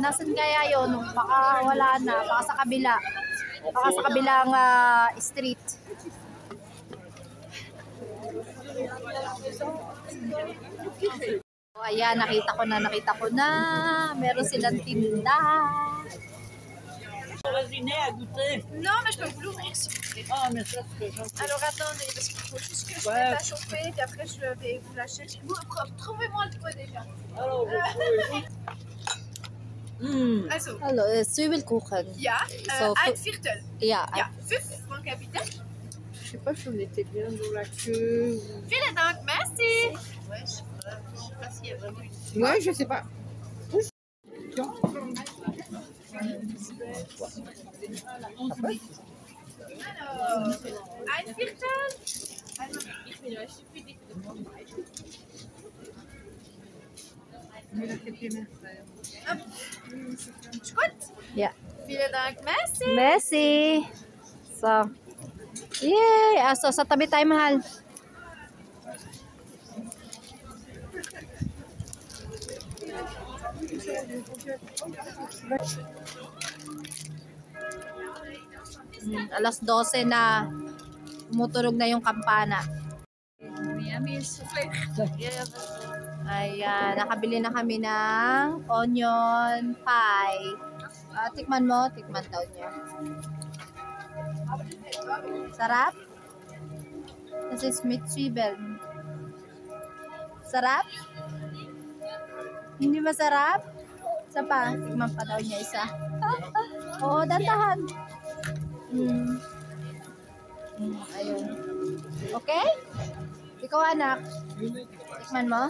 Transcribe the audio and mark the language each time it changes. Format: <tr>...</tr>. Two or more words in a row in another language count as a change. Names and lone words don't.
<tl>Nasaan kaya yun? Baka wala na. Baka sa kabila. Baka sa kabilang street. So, ayan, nakita ko na. Meron silang tinda.</tl> <fr>Non, mais je peux vous l'ouvrir si vous voulez. Ah, mais ça, c'est Alors attendez, parce qu'il faut juste que je mette à chauffer, puis après je vais vous lâcher. Trouvez-moi le pot déjà.</fr> <de>Also, Hello, Zwiebelkuchen. ja, So, ein Viertel.</de> <en>Yeah.</en> <de>Ja, 5</de> <fr>Francs Capitaine. Je sais pas si on était bien dans la queue.</fr> <de>Vielen Dank,</de> <fr>merci. Ouais, je sais pas s'il y a vraiment une... Ouais, je sais pas. Alors,</fr> <de>ein Viertel. Ist gut?</de> <en>Yeah.</en> <de>Vielen Dank, merci.</de> <en>Messi. So, yay! So,</en> <tl>sa tabi tayo, mahal. Alas 12 na. Tumutunog na yung kampana. Ayan, nakabili na kami ng onion pie. Tikman mo, tikman daw niya. Sarap?</tl> <en>This is</en> <de>mit Zwiebel.</de> <tl>Sarap? Hindi masarap? Isa pa, tikman pa daw niya isa. Oo, dandahan. Ayun. Okay? Ikaw anak, tikman mo?</tl>